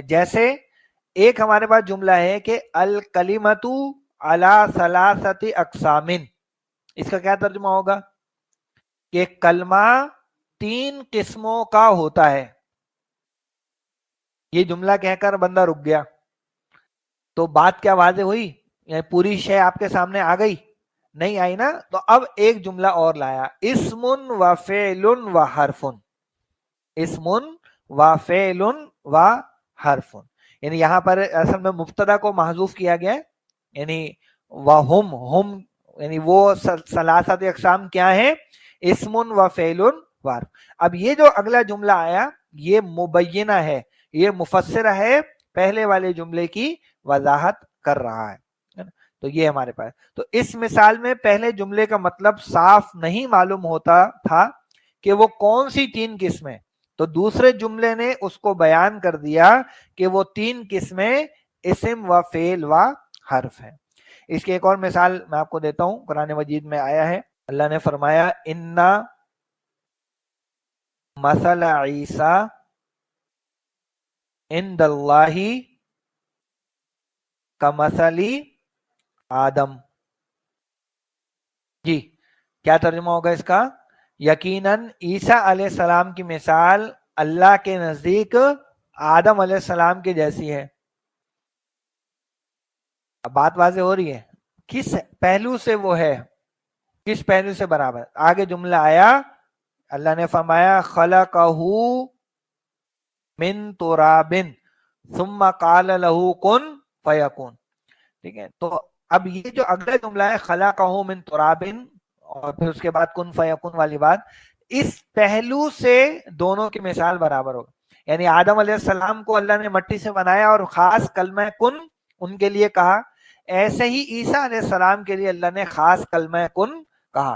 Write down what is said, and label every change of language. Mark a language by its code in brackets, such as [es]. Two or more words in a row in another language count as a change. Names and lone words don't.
[ur] جیسے ایک ہمارے پاس جملہ ہے کہ [ar] الکلمۃ علی ثلاثۃ اقسام, [ur] اس کا کیا ترجمہ ہوگا کہ کلمہ 3 قسموں کا ہوتا ہے. یہ جملہ کہہ کر بندہ رک گیا, تو بات کیا واضح ہوئی؟ یعنی پوری شے آپ کے سامنے آ گئی؟ نہیں آئی نا. تو اب ایک جملہ اور لایا, اسم و فعل و حرف. اسم و فعل و حرف, یعنی یہاں پر اصل میں مبتدا کو محذوف کیا گیا ہے, یعنی ہم یعنی وہ [ar] ثلاثت اقسام [ur] کیا ہیں؟ اسم و فعل و حرف. اب یہ جو اگلا جملہ آیا یہ مبینہ ہے, یہ مفسرہ ہے, پہلے والے جملے کی وضاحت کر رہا ہے. تو یہ ہمارے پاس, تو اس مثال میں پہلے جملے کا مطلب صاف نہیں معلوم ہوتا تھا کہ وہ کون سی 3 قسمیں, تو دوسرے جملے نے اس کو بیان کر دیا کہ وہ 3 قسمیں اسم و فعل و حرف ہیں. اس کی ایک اور مثال میں آپ کو دیتا ہوں, قرآن مجید میں آیا ہے, اللہ نے فرمایا [ar] انا مثل عیسی عند اللہ کمثل آدم. [ur] جی کیا ترجمہ ہوگا اس کا؟ یقیناً عیسیٰ علیہ السلام کی مثال اللہ کے نزدیک آدم علیہ السلام کی جیسی ہے. اب بات واضح ہو رہی ہے, کس پہلو سے وہ ہے, کس پہلو سے برابر. آگے جملہ آیا, اللہ نے فرمایا [ar] خلقہ من تراب ثم قال له کن فیکون. [ur] ٹھیک ہے, تو اب یہ جو اگلا جملہ ہے [ar] خلقہ من تراب [ur] اور پھر اس کے بعد [ar] کن فیکون [ur] والی بات, اس پہلو سے دونوں کی مثال برابر ہوگا. یعنی آدم علیہ السلام کو اللہ نے مٹی سے بنایا اور خاص کلمہ کن ان کے لیے کہا, ایسے ہی عیسیٰ علیہ السلام کے لیے اللہ نے خاص کلمہ کن کہا.